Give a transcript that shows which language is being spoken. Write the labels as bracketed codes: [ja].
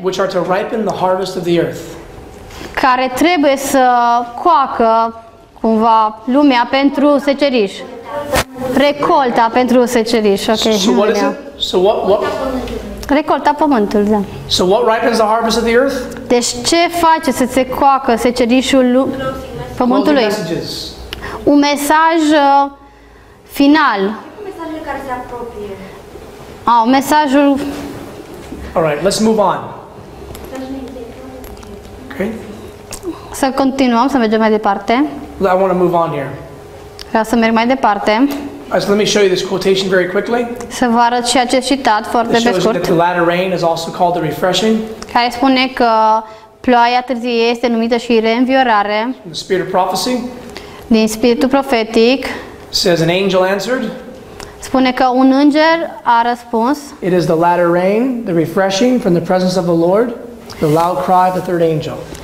[en] which are to ripen the harvest of the earth. [ro] care trebuie să coacă cumva lumea pentru seceriș. Recolta pentru seceriș, ok. [en] So what is it? So what [ro] Recolta pământul, da. [en] So what ripens the harvest of the earth? [ro] Deci ce face să se coacă secerișul [en] Closing [ro] pământului? [en] messages. [ro] Un mesaj final. Mesajele care se apropie. Mesajul. [en] All right, let's move on. Okay. [ro] Să continuăm, să mergem mai departe. [en] I want to move on here. [ro] Vreau să merg mai departe. [en] So let me show you this quotation very quickly. [ro] Să vă arăt și acest citat foarte [en] It [ro] pe [en] shows you that [ro] scurt, [en] the latter rain is also called the refreshing. [ro] care spune că ploaia târzie este numită și reînviorare [en] In the spirit of prophecy, [ro] din spiritul profetic. [en] it says an angel answered. [ro] Spune că un înger a răspuns. [en] It is the latter rain, the refreshing from the presence of the Lord, the loud cry of the third angel.